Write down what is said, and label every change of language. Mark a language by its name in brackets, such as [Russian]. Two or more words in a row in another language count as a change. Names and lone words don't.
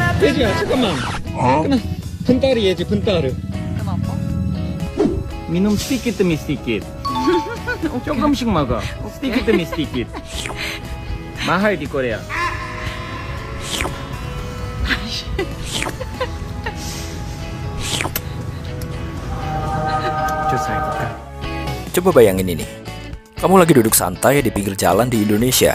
[Korean] 예지야, 잠깐만. 잠깐만. 분따르 예지, 분따르. [Indonesian] Kenapa? minum sedikit demi sedikit. [Korean] 조금씩 먹어. [Indonesian] sedikit demi sedikit. mahal di Korea. Coba bayangin ini. Kamu lagi duduk santai di pinggir jalan di Indonesia.